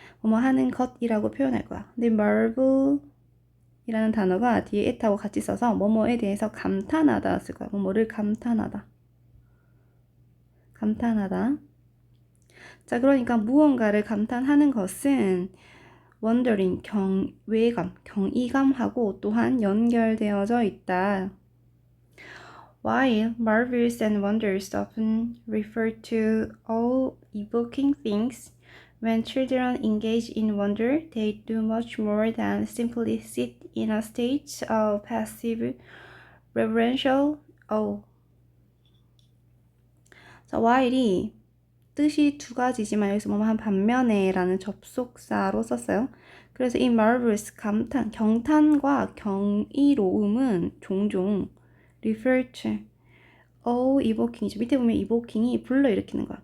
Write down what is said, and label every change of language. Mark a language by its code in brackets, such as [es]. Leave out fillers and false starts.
[ko] 뭐뭐 하는 것이라고 표현할 거야. 근데 marvel 이라는 단어가 뒤에 at하고 같이 써서 뭐뭐에 대해서 감탄하다 쓸 거야. 뭐뭐를 감탄하다. 감탄하다. 자, 그러니까 무언가를 감탄하는 것은 wondering, 경외감, 경이감하고 또한 연결되어져 있다. [en] While marvels and wonders often refer to awe-evoking things, when children engage in wonder, they do much more than simply sit in a state of passive, reverential awe. [ko] 자, while이 뜻이 두 가지지만 여기서 뭐뭐 한 반면에 라는 접속사로 썼어요. 그래서 이 marvelous, 감탄, 경탄과 경이로움은 종종 refer to evoking, 밑에 보면 evoking이 불러일으키는 거야.